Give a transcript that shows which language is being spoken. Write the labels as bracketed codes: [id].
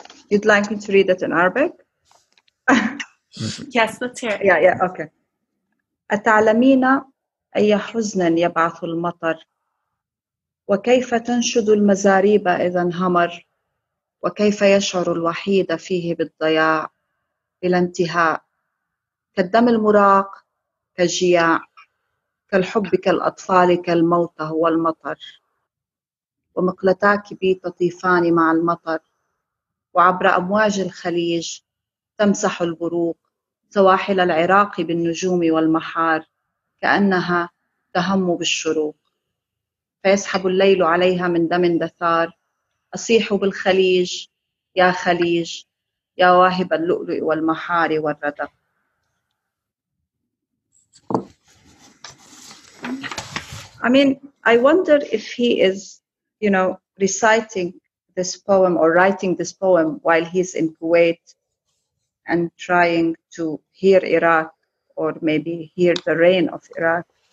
[en] You'd like me to read it in Arabic? Yes, let's hear it. Yeah, okay. [ar] أتعلمين أي حزن يبعث المطر وكيف تنشد المزاريب إذا انهمر وكيف يشعر الوحيد فيه بالضياع بلا انتهاء كالدم المراق كالجياع كالحب كالأطفال كالموت هو المطر ومقلتاك بي تطيفان مع المطر وعبر أمواج الخليج تمسح البروق سواحل العراق بالنجوم والمحار كأنها تهم بالشروق فيسحب الليل عليها من دم دثار أصيح بالخليج يا خليج يا واهب اللؤلؤ والمحار والردى. [en] I mean, I wonder if he is, reciting this poem or writing this poem while he's in Kuwait and trying to hear Iraq or maybe hear the rain of Iraq.